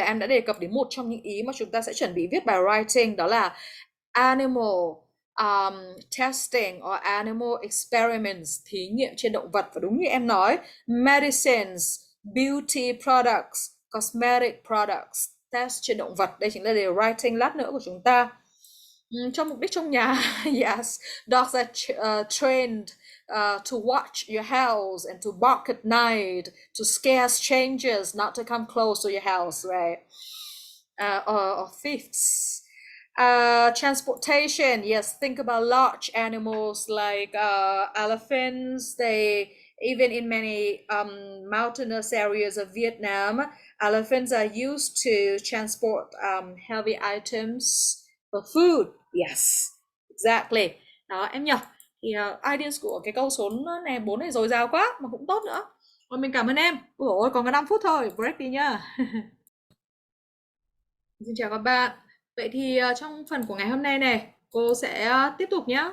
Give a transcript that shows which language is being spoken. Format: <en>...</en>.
<vi>Là em đã đề cập đến một trong những ý mà chúng ta sẽ chuẩn bị viết bài writing, đó là</vi> <en>animal testing or animal experiments,</en> <vi>thí nghiệm trên động vật. Và đúng như em nói,</vi> <en>medicines, beauty products, cosmetic products,</en> <vi>test trên động vật. Đây chính là đề writing lát nữa của chúng ta. Trong mục đích trong nhà,</vi> <en>yes, dogs are trained to watch your house and to bark at night, to scare strangers not to come close to your house, right? Or thieves. Transportation, yes, think about large animals like elephants. They, even in many mountainous areas of Vietnam, elephants are used to transport heavy items for food. Yes, exactly.</en> <vi>Đó em nhỉ. Thì ideas của cái câu số này 4 này dồi dào quá mà cũng tốt nữa. Rồi mình cảm ơn em. Ôi còn có 5 phút thôi, break đi nhá. Xin chào các bạn. Vậy thì trong phần của ngày hôm nay này, cô sẽ tiếp tục nhé.</vi>